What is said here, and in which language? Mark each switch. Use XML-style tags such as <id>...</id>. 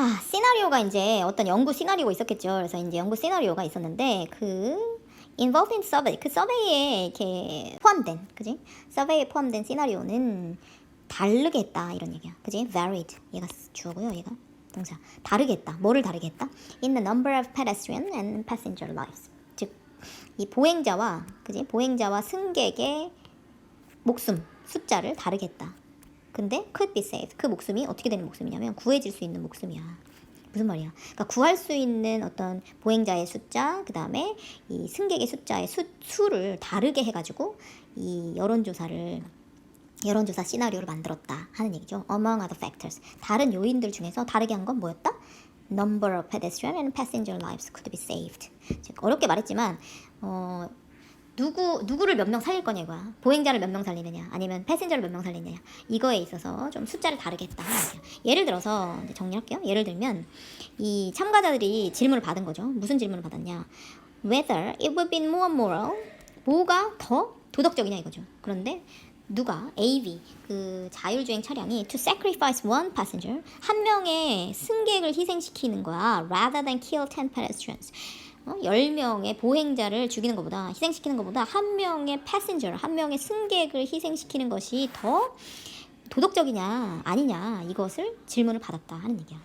<ko>시나리오가 이제 어떤 연구 시나리오가 있었겠죠. 그래서 이제 연구 시나리오가 있었는데</ko> <en>involved in survey,</en> <ko>그 서베이에 이렇게 포함된, 그지? 서베이에 포함된 시나리오는 다르게 했다 이런 얘기야. 그지? varied, 얘가 주어고요. 얘가 동사. 다르게 했다. 뭐를 다르게 했다?</ko> <en>In the number of pedestrian and passenger lives.</en> <ko>즉, 이 보행자와, 그지? 보행자와 승객의 목숨, 숫자를 다르게 했다. 근데</ko> <en>could be saved.</en> <ko>그 목숨이 어떻게 되는 목숨이냐면 구해질 수 있는 목숨이야. 무슨 말이야? 그러니까 구할 수 있는 어떤 보행자의 숫자, 그 다음에 이 승객의 숫자의 수를 다르게 해가지고 이 여론조사 시나리오를 만들었다 하는 얘기죠.</ko> <en>Among other factors.</en> <ko>다른 요인들 중에서 다르게 한 건 뭐였다?</ko> <en>Number of pedestrian and passenger lives could be saved.</en> <ko>즉 어렵게 말했지만 누구를 몇 명 살릴 거냐 이거야. 보행자를 몇 명 살리느냐 아니면 패신저를 몇 명 살리느냐 이거에 있어서 좀 숫자를 다르게 했다 하는 얘기야. 예를 들어서 이제 정리할게요. 예를 들면 이 참가자들이 질문을 받은 거죠. 무슨 질문을 받았냐?</ko> <en>Whether it would be more moral,</en> <ko>뭐가 더 도덕적이냐 이거죠. 그런데 누가 AV 그 자율주행 차량이</ko> <en>to sacrifice one passenger</en> <ko>한 명의 승객을 희생시키는 거야</ko> <en>rather than kill 10 pedestrians</en> <ko>10명의 보행자를 죽이는 것보다 희생시키는 것보다 한 명의 passenger 한 명의 승객을 희생시키는 것이 더 도덕적이냐 아니냐 이것을 질문을 받았다 하는 얘기야.</ko>